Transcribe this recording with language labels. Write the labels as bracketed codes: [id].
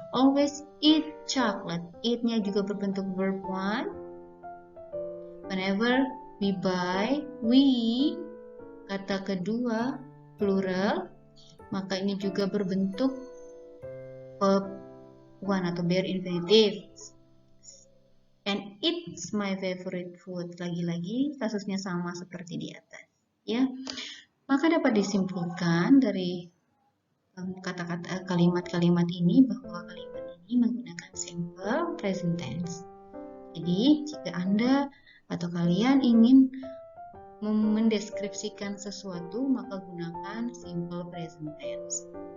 [en] Always eat chocolate. Eat-nya juga berbentuk verb one. Whenever we buy, [id] we, kata kedua plural, maka ini juga berbentuk verb one atau bare infinitive. [en] And it's my favorite food. [id] Lagi-lagi kasusnya sama seperti di atas ya. Maka dapat disimpulkan dari kata-kata kalimat-kalimat ini bahwa kalimat ini menggunakan simple present tense. Jadi jika Anda atau kalian ingin mendeskripsikan sesuatu, maka gunakan simple present tense.